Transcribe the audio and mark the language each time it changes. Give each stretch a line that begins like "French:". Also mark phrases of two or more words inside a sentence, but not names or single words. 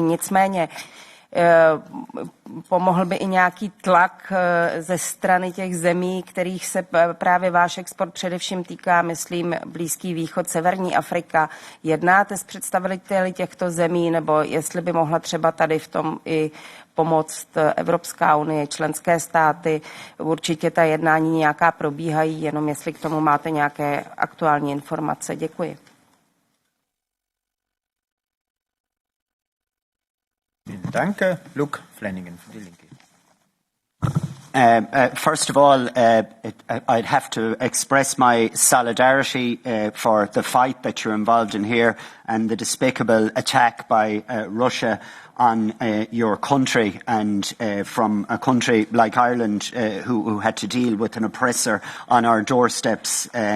Czech: Nicméně pomohl by i nějaký tlak ze strany těch zemí, kterých se právě váš export především týká, myslím, Blízký východ, Severní Afrika. Jednáte s představiteli těchto zemí, nebo jestli by mohla třeba tady v tom i pomoct Evropská unie, členské státy? Určitě ta jednání nějaká probíhají, jenom jestli k tomu máte nějaké aktuální informace. Děkuji.
German: Danke. Luke Flanagan für die Linke.
English: First of all, I'd have to express my solidarity for the fight that you're involved in here and the despicable attack by Russia on your country, and from a country like Ireland who had to deal with an oppressor on our doorsteps.